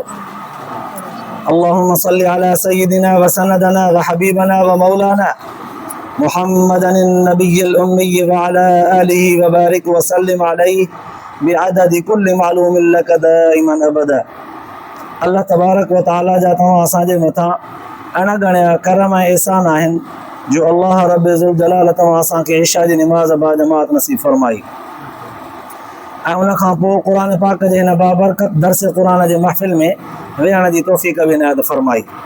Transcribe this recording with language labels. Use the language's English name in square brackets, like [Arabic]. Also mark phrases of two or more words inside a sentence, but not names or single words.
[Arabic] اللهم صل على سيدنا وسندنا وحبيبنا ومولانا محمدا النبي الأمي وعلى آله وبارك وسلم عليه بعدد كل معلوم لك دائما أبدا. [Sindhi] अल्लाह तबारक व ताला जा तव्हां असांजे मथां अणगणिया करम ऐं एहसान आहिनि जो अल्लाह रब ज़ुल जलाल तव्हां असांखे इशा जी निमाज़ बाजमात नसीब फरमाई ऐं उन खां पोइ क़ुर पाक जे हिन बाबरकत दर्स क़ुर जे महफ़िल में वेहण जी तौफ़ीक़ बि इनायत फरमाई।